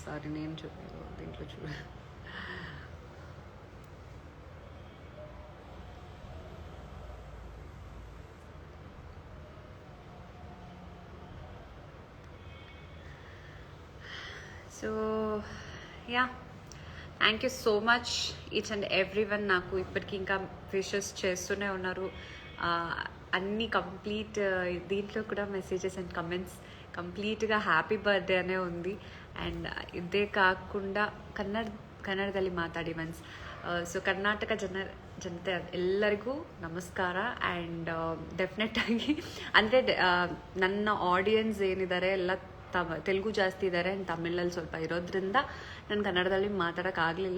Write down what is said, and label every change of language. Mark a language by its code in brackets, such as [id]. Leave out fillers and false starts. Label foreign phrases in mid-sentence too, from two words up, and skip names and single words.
[te] సారీ నేను చూడలేదు, దీంట్లో చూడండి. [en] so ya, thank you so much each and every one. [te] నాకు ఇప్పటికీ ఇంకా విషెస్ చేస్తూనే ఉన్నారు. అన్నీ కంప్లీట్, దీంట్లో కూడా [en] messages and comments [te] కంప్లీట్గా [en] happy birthday [te] అనే ఉంది. అండ్ ఇదే కాకుండా [kn] ಕನ್ನಡದಲ್ಲಿ ಮಾತಾಡಿ ಮನ್ಸ್. ಸೊ ಕರ್ನಾಟಕ ಜನತೆ ಎಲ್ಲರಿಗೂ ನಮಸ್ಕಾರ. ಆ್ಯಂಡ್ ಡೆಫಿನೆಟ್ ಆಗಿ ಅಂದರೆ ನನ್ನ ಆಡಿಯನ್ಸ್ ಏನಿದ್ದಾರೆ ಎಲ್ಲ ತೆಲುಗು ಜಾಸ್ತಿ ಇದ್ದಾರೆ ಆ್ಯಂಡ್ ತಮಿಳಲ್ಲಿ ಸ್ವಲ್ಪ ಇರೋದ್ರಿಂದ ನಾನು ಕನ್ನಡದಲ್ಲಿ ಮಾತಾಡೋಕ್ಕಾಗಲಿಲ್ಲ.